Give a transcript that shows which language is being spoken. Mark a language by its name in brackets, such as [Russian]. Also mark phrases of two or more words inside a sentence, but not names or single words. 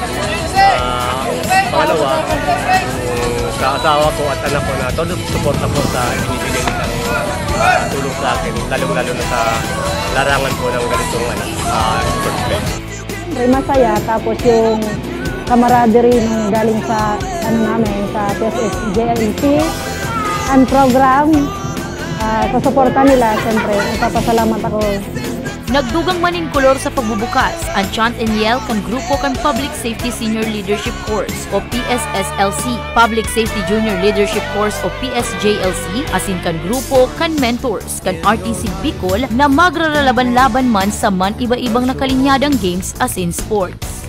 [Filipino] At pangalawa, sa asawa ko at anak ko na todo suporta po sa ibibigay nilang tulong sa akin, lalong-lalo na sa larangan po ng ganitong [English] sports play. [Filipino] Masaya, tapos yung camaraderie nung galing sa sa PSSJLC and program, sa suporta nila, siyempre, nagpapasalamat ako. [Bikol] Nagdugang manin kolor sa pagbubukas ang Chant and Yell kan Grupo kan Public Safety Senior Leadership Course o PSSLC, Public Safety Junior Leadership Course o PSJLC, asin kan Grupo kan Mentors kan RTC Bicol na magraralaban-laban man sa man iba-ibang nakalinyadang games asin sports.